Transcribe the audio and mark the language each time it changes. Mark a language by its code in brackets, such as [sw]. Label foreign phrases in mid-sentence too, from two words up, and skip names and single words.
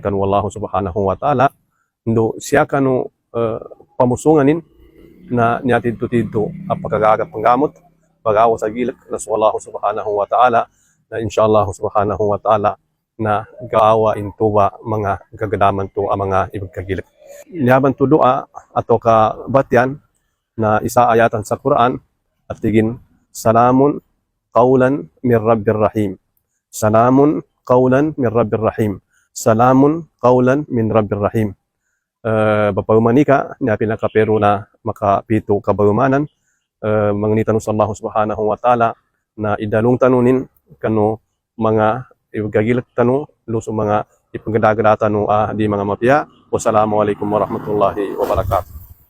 [mdh] kan [ar] والله سبحانه وتعالى [mdh] ndo siya kanu pamusunganin na niya tidto apakagagat panggamot pagawa sa gilak na [ar] والله سبحانه وتعالى [mdh] na [ar] إن شاء الله سبحانه وتعالى [mdh] na gaawa intuba mga gagadaman to ang mga ibagkagilak niyaban to doa ato ka batyan na isa ayatan sa Quran at tigin [ar] سلام قولا من رب رحيم. سلام قولا من رب رحيم. سلام قولا من رب رحيم. [mdh] Bapaumanika niya pinakapero na makapito kabaumanan mangnitanu sa [ar] الله سبحانه وتعالى [mdh] na idalong tanunin kanu mga ibagagilat tanu luso mga ipagdagada tanu di mga mapya. [ar] والسلام عليكم ورحمة الله وبركاته.